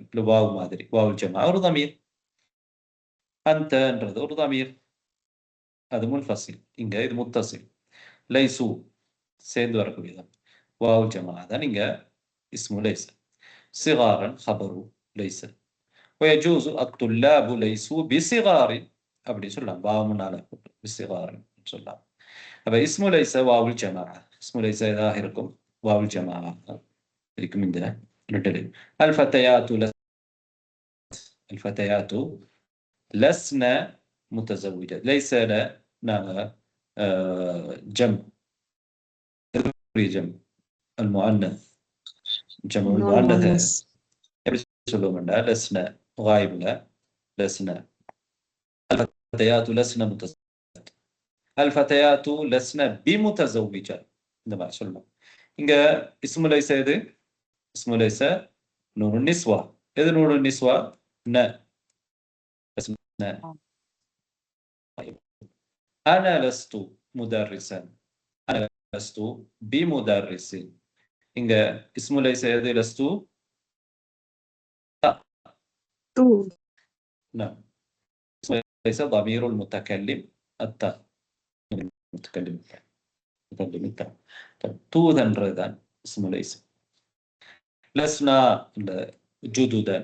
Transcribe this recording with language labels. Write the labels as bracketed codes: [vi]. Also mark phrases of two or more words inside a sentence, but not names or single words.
[ta] வாவு மாதிரி [ar] واو الجمع [ta] ஒரு ضمير. அந்தன்றது ஒரு ضمير. அது முன்ஃபசில். இங்க இது முத்தசில். லைசு சேர்ந்து வரக்கூடியதான். [ar] واو الجمع [ta] தான் இங்க [ar] اسم ليس. صغارا خبر ليس. ويجوز الطلاب ليسوا بصغار. [ta] அப்படி சொல்லலாம். வாவுனால بصغار சொல்லலாம். [ar] அப்ப اسم ليس واو الجماعة. اسم ليس [ta] எதாக இருக்கும்? [ar] واو الجماعة [ta] இருக்கும். இந்த ரெண்டு [ar] الفتيات لسن متزوجات. ليس நாங்க جمع المؤنث جمع المؤنث [ta] எப்படி சொல்லுவோம்னா [ar] لسن غائبல لسن. الفتيات لسن متزوجات. الفتيات لسن بمتزوجات. [ta] இந்த மாதிரி சொல்லணும். இங்க [ar] اسم ليس [ta] எது? [ar] اسم ليس نون النسوة. எது نون النسوة؟ ن. أنا لست مدرسا. أنا لست بمدرس. [ta] இங்க [ar] اسم ليس [ta] எது? [ar] لست تو. نعم. ليس ضمير المتكلم التاء. المتكلم التاء. توذنرதான் اسم ليس. لسنا جددا.